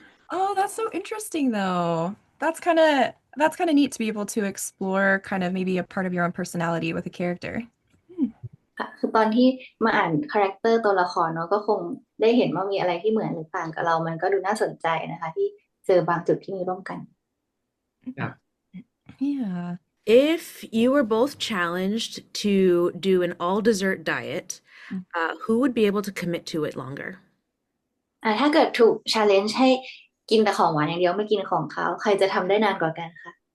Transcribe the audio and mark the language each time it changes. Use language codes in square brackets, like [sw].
[en] Oh, that's so interesting though. That's kind of neat to be able to explore kind of maybe a part of your own personality with a character. [th] ค่ะคือตอนที่มาอ่านคาแรคเตอร์ตัวละครเนาะก็คงได้เห็นว่ามีอะไรที่เหมือนหรือต่างกับเรามันก็ดูน่าสนใจนะคะที่เจอบางจุดที่มีร่วมกัน [en] Yeah. If you were both challenged to do an all dessert diet, who would be able to commit to it longer? [th] ถ้าเกิดถูก challenge ให้กินแต่ของหวานอย่างเดียวไม่กินของคาวใครจะทำได้นานกว่ากันคะ